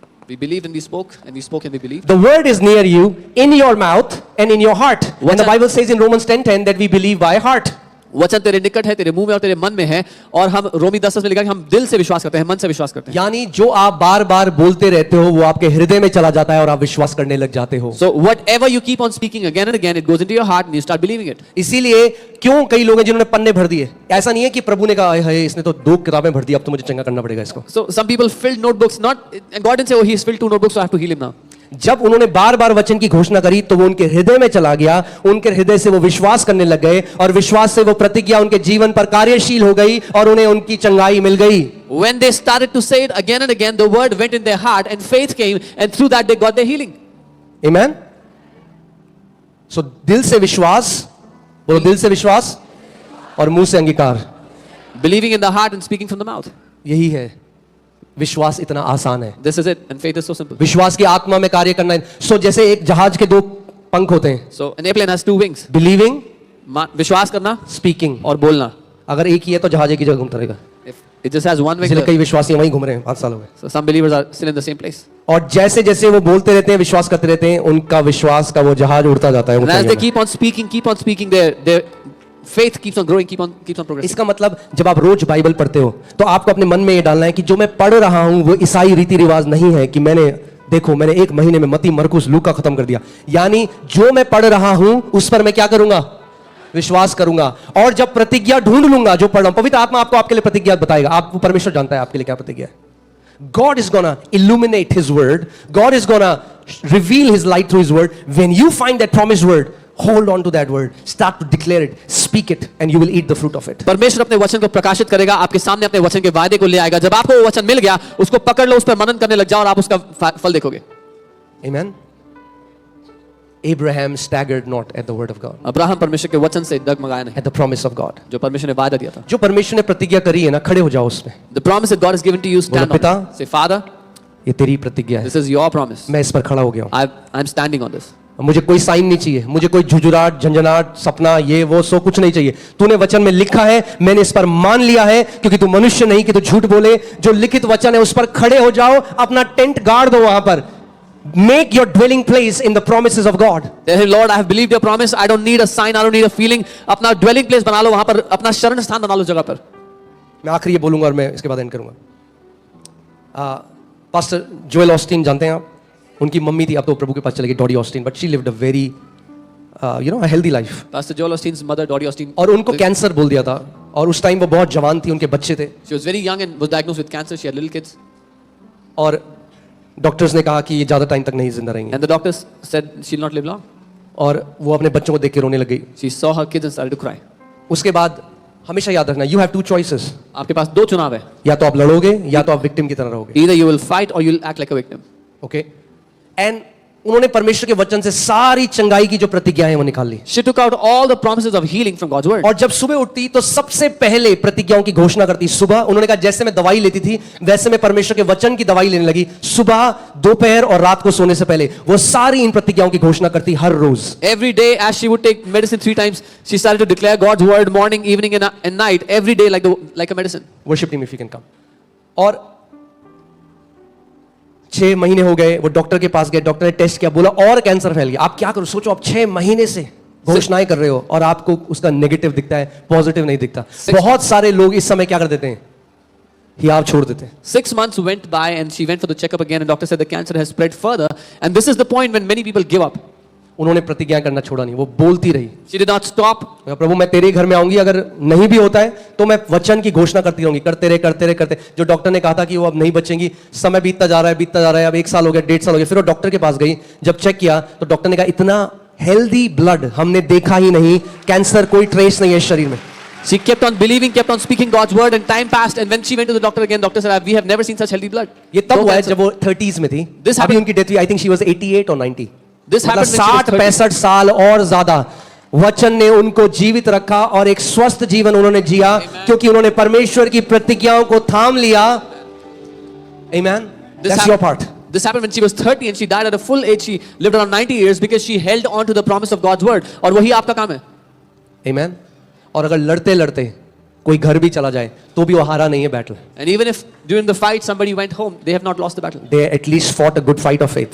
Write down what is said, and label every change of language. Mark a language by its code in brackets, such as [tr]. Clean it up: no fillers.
[en] We believed and we spoke, and we spoke and we believed. The word is near you, in your mouth and in your heart. And the What's Bible says in Romans 10:10 that we believe by heart. [hi] वचन तेरे निकट है, तेरे मुंह में और तेरे मन में है, और हम रोमी 10 में लिखा कि हम दिल से विश्वास करते हैं, मन से विश्वास करते हैं. यानी जो आप बार बार बोलते रहते हो वो आपके हृदय में चला जाता है और आप विश्वास करने लग जाते हो. [en] So whatever you keep on speaking again and again, it goes into your heart and you start believing it. [hi] इसीलिए क्यों कई लोग हैं जिन्होंने पन्ने भर दिए. ऐसा नहीं है कि प्रभु ने कहा है इसने तो 2 किताबें भर दी, अब तो मुझे चंगा करना पड़ेगा इसको. [en] So some people filled notebooks, not, and God didn't say, oh, he's filled 2 notebooks, so I have to heal him now. [hi] जब उन्होंने बार बार वचन की घोषणा करी तो वो उनके हृदय में चला गया, उनके हृदय से वो विश्वास करने लग गए, और विश्वास से वो प्रतिज्ञा उनके जीवन पर कार्यशील हो गई और उन्हें उनकी चंगाई मिल गई. [en] When they started to say it again and again, the word went in their heart and faith came, and through that they got their healing. Amen. [hi] So दिल से विश्वास, बोलो दिल से विश्वास और मुंह से अंगीकार. [en] Believing in the heart and speaking from the mouth. [hi] यही है. विश्वास इतना आसान है. [en] This is it, and faith is so simple. [hi] विश्वास की आत्मा में कार्य करना है. सो जैसे एक जहाज के 2 पंख होते हैं, [en] So an airplane has 2 wings. Believing, [hi] विश्वास करना [en] Speaking. [hi] और बोलना. अगर एक ही है तो जहाज एक ही जगह घूमता रहेगा. [en] If It just has one [hi] इसलिए [en] wing. [hi] कई विश्वासी वहीं घूम रहे हैं 5 साल हो गए. [en] So some believers are still in the same place. [hi] और जैसे जैसे वो बोलते रहते हैं, विश्वास करते रहते हैं, उनका विश्वास का वो जहाज उड़ता जाता है [en] And as [hi] ऊंचाइयों [en] they [hi] में. [en] keep on speaking, their faith keeps on growing, keeps on progressing. [hi] इसका मतलब जब आप रोज बाइबल पढ़ते हो तो आपको अपने मन में ये डालना है कि जो मैं पढ़ रहा हूं वो ईसाई रीति रिवाज नहीं है कि मैंने 1 महीने में मत्ती मरकुस लूका खत्म कर दिया. यानी जो मैं पढ़ रहा हूं उस पर मैं क्या करूंगा? विश्वास करूंगा. और जब प्रतिज्ञा ढूंढ लूंगा जो पढ़ रहा हूं, पवित्र आत्मा आपको आपके लिए प्रतिज्ञा बताएगा. आप परमेश्वर जानता है आपके लिए क्या प्रतिज्ञा है. [en] God is gonna illuminate His word. God is gonna reveal His light through His word. When you find that promised word, hold on to that word. Start to declare it, speak it, and you will eat the fruit of it. [hi] परमेश्वर अपने वचन को प्रकाशित करेगा, आपके सामने अपने वचन के वायदे को ले आएगा. जब आपको वो वचन मिल गया, उसको पकड़ लो, उस पर मनन करने लग जाओ और आप उसका फल देखोगे. [en] Amen. Abraham staggered not at the word of God, [hi] Abraham परमेश्वर के वचन से डगमगाया नहीं, [en] at the promise of God. [hi] जो परमेश्वर ने वादा दिया था. जो परमेश्वर ने प्रतिज्ञा करी है ना, खड़े हो जाओ उसमें. [en] The promise that God has given to you, stand [hi] पिता, [en] on it. Say, Father, [hi] ये तेरी प्रतिज्ञा है. [en] this is your promise. [hi] मैं इस पर खड़ा हो गया हूं. [en] I'm standing on this. [hi] मुझे कोई साइन नहीं चाहिए, मुझे कोई झुझुराट झंझनाट सपना ये वो सो कुछ नहीं चाहिए. तूने वचन में लिखा है, मैंने इस पर मान लिया है, क्योंकि तू मनुष्य नहीं कि तू झूठ बोले. जो लिखित वचन है उस पर खड़े हो जाओ, अपना टेंट गाड़ दो वहां पर. [en] Make your dwelling place in the promises of God. Hey Lord, I have believed your promise. I don't need a sign, I don't need a feeling. [hi] अपना dwelling place बना लो वहां पर, अपना शरण स्थान बना लो जगह पर. मैं आखिरी ये बोलूंगा और मैं इसके बाद एंड करूंगा. पास्टर जोएल ऑस्टिन जानते हैं आप? उनकी मम्मी थी, अब तो प्रभु के पास चली गई, डॉडी Austin, [en] But she lived a very a healthy life. Pastor Joel Osteen's mother, Dottie Osteen, [hi] और उनको कैंसर बोल दिया था, और उस टाइम वो बहुत जवान थी, उनके बच्चे थे, [en] she was very young and was diagnosed with cancer. She had little kids, [hi] और डॉक्टर्स ने कहा कि ये ज्यादा टाइम तक नहीं जिंदा रहेंगे. [en] and the doctors said she'll not live long. [hi] और वो अपने बच्चों को देख के रोने लग गई. [en] She saw her kids and started to cry. [hi] उसके बाद हमेशा याद रखना, [en] You have 2 choices. [hi] आपके पास 2 चुनाव है. या तो आप लड़ोगे या तो आप विक्टिम की तरह रहोगे. [en] Either you will fight or you'll act like a victim. Okay. [hi] And उन्होंने परमेश्वर के वचन से सारी चंगाई की जो प्रतिज्ञाएं वो निकाल ली. [en] She took out all the promises of healing from God's word. [hi] और जब सुबह उठती तो सबसे पहले प्रतिज्ञाओं की घोषणा करती. सुबह उन्होंने कहा जैसे मैं दवाई लेती थी वैसे मैं परमेश्वर के वचन की दवाई लेने लगी. सुबह, दोपहर और रात को सोने से पहले वो सारी इन प्रतिज्ञाओं की घोषणा करती हर रोज. [en] Every day, as she would take medicine 3 times, she started to declare God's word morning, evening, and night. Every day, like a medicine. Worship team if you can come. [hi] और 6 महीने हो गए, वो डॉक्टर के पास गए, डॉक्टर ने test किया, बोला और कैंसर फैल गया. आप क्या करो, सोचो आप 6 महीने से घोषणाएं कर रहे हो और आपको उसका नेगेटिव दिखता है, पॉजिटिव नहीं दिखता. बहुत सारे लोग इस समय क्या कर देते हैं, हियाव छोड़ देते हैं. [en] 6 months went by and she went for the checkup again, and doctor said the cancer has spread further. And this is the point when many people give up. [hi] उन्होंने प्रतिज्ञा करना छोड़ा नहीं, वो बोलती रही. [en] She did not stop. [hi] प्रभु मैं तेरे घर में आऊंगी, अगर नहीं भी होता है तो मैं वचन की घोषणा करती रहूंगी. करते रहे. जो डॉक्टर ने कहा था कि वो अब नहीं बचेंगी, समय बीतता जा रहा है. अब 1 साल हो गया, 1.5 साल हो गया. फिर वो डॉक्टर के पास गई, जब चेक किया तो डॉक्टर ने कहा इतना हेल्दी ब्लड हमने देखा ही नहीं, कैंसर कोई ट्रेस नहीं है शरीर में. [en] She kept on believing, kept on speaking God's word, and time passed. And when she went to the doctor again, doctor said, "We have never seen such healthy blood." [hi] ये तब [en] No [hi] हुआ है [en] cancer. [hi] जब वो 30s में थी. [en] This [hi] अभी [en] happened- [hi] उनकी डेथ हुई, [en] I think she was 88 [hi] और 90. [en] This happened when she was [hi] 60-65 साल और ज्यादा वचन ने उनको जीवित रखा और एक स्वस्थ जीवन उन्होंने जिया, क्योंकि उन्होंने परमेश्वर की प्रतिज्ञाओं को थाम लिया. [en] Amen. That's your part. This happened when she was 30 and she died at a full age. She lived around 90 years because she held on to the promise of God's word. [hi] और वही आपका काम है. [en] Amen. [hi] और अगर लड़ते लड़ते कोई घर भी चला जाए तो भी वो हारा नहीं है battle. [en] And even if during the fight somebody went home, they have not lost the battle. They at least fought a good fight of faith.